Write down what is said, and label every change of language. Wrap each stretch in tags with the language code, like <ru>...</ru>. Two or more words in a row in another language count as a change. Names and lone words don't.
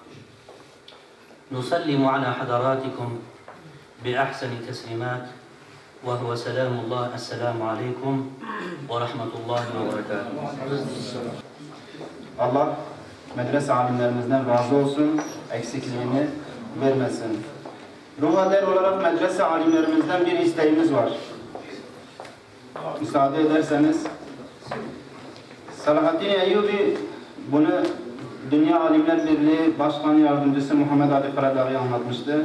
<ar>نسلم على حضراتكم بأحسن تسليمات وهو سلام الله السلام عليكم ورحمة الله وبركاته.</ar> <tr>Allah medrese alimlerimizden razı olsun, eksikliğini vermesin. Ruhader olarak medrese alimlerimizden bir isteğimiz var. Müsaade ederseniz, Salahaddin Eyyubi bunu Dünya Alimler Birliği Başkan Yardımcısı Muhammed Ali Karadağ'ı anlatmıştı.</tr>